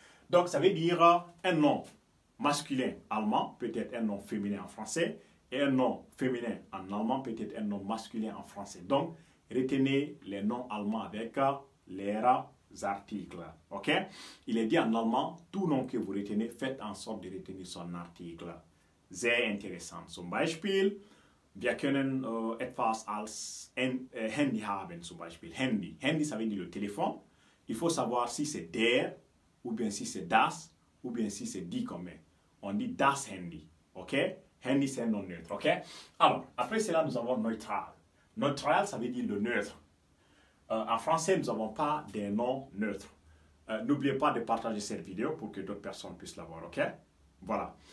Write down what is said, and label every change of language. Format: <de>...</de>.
<fr>Donc, ça veut dire un nom masculin allemand, peut-être un nom féminin en français, et un nom féminin en allemand, peut-être un nom masculin en français. Donc, retenez les noms allemands avec les articles. Ok? Il est dit en allemand, tout nom que vous retenez, faites en sorte de retenir son article.</fr> <de>Sehr interessant. Zum Beispiel, wir können etwas als Handy haben, zum Beispiel Handy.</de> <fr>Handy, ça veut dire le téléphone. Il faut savoir si c'est der, ou bien si c'est das, ou bien si c'est die comme on dit das Handy. Ok? Handy, c'est un nom neutre. Ok? Alors, après cela, nous avons neutral. Neutral, ça veut dire le neutre. En français, nous n'avons pas des noms neutres. N'oubliez pas de partager cette vidéo pour que d'autres personnes puissent la voir. Ok? Voilà.</fr>